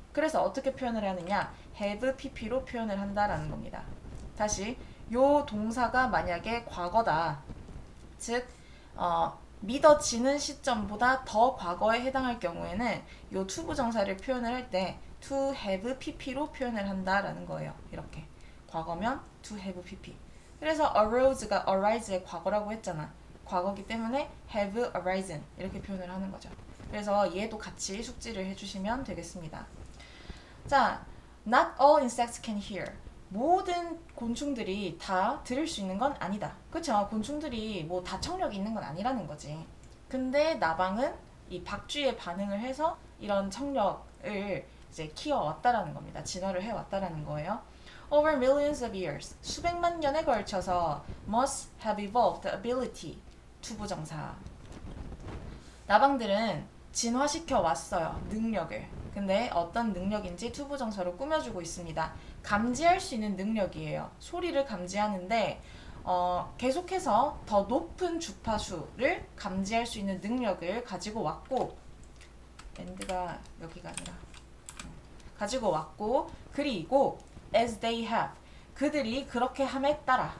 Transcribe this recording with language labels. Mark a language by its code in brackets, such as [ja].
[ko] 그래서 어떻게 표현을 하느냐? [en] have pp [ko] 로 표현을 한다라는 겁니다. 다시 요 동사가 만약에 과거다. 즉 믿어지는 시점보다 더 과거에 해당할 경우에는 요 to 부정사를 표현을 할 때 [en] to have pp [ko] 로 표현을 한다라는 거예요. 이렇게 과거면 [en] to have pp. [ko] 그래서 arose가 arise의 과거라고 했잖아. 과거기 때문에 [en] have arisen [ko] 이렇게 표현을 하는 거죠. 그래서 얘도 같이 숙지를 해주시면 되겠습니다. [en] 자, not all insects can hear. [ko] 모든 곤충들이 다 들을 수 있는 건 아니다. 그쵸? 곤충들이 뭐 다 청력이 있는 건 아니라는 거지. 근데 나방은 이 박쥐에 반응을 해서 이런 청력을 이제 키워왔다라는 겁니다. 진화를 해왔다라는 거예요. [en] Over millions of years, [ko] 수백만 년에 걸쳐서 [en] must have evolved the ability, [ko] 투부정사. 나방들은 진화시켜 왔어요. 능력을. 근데 어떤 능력인지 투부정사로 꾸며주고 있습니다. 감지할 수 있는 능력이에요. 소리를 감지하는데 계속해서 더 높은 주파수를 감지할 수 있는 능력을 가지고 왔고, 엔드가 여기가 아니라 가지고 왔고, 그리고 [en] as they have, [ko] 그들이 그렇게 함에 따라.